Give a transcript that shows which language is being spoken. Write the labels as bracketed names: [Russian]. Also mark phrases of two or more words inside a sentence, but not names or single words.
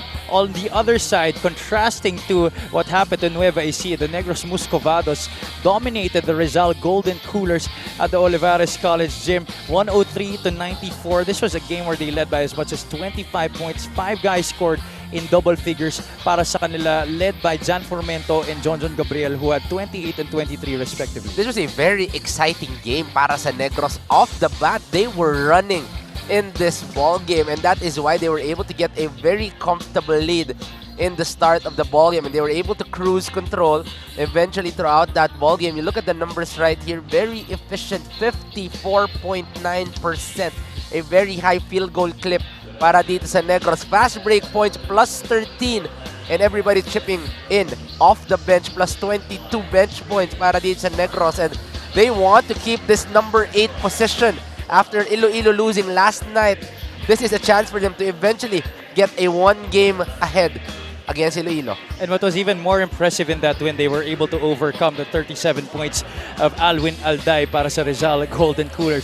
[English] On the other side, contrasting to what happened to Nueva Ecija, the Negros Muscovados dominated the Rizal Golden Coolers at the Olivares College Gym, 103-94. This was a game where they led by as much as 25 points. 5 guys scored in double figures [Filipino] para sa kanila, [English] led by Jan Formento and John Gabriel, who had 28 and 23 respectively. This was a very exciting game [Filipino] para sa Negros. [English] Off the bat, they were running in this ball game, and that is why they were able to get a very comfortable lead in the start of the ball game, and they were able to cruise control eventually throughout that ball game. You look at the numbers right here, very efficient, 54.9%, a very high field goal clip [Filipino] para dito sa Negros. [English] Fast break points plus 13, and everybody chipping in off the bench, plus 22 bench points [Filipino] para dito sa Negros, [English] and they want to keep this number 8 position after Iloilo losing last night. This is a chance for them to eventually get a 1-game ahead against Iloilo. And what was even more impressive in that win, they were able to overcome the 37 points of Alwin Alday [Filipino] para sa Rizal Golden Cooler.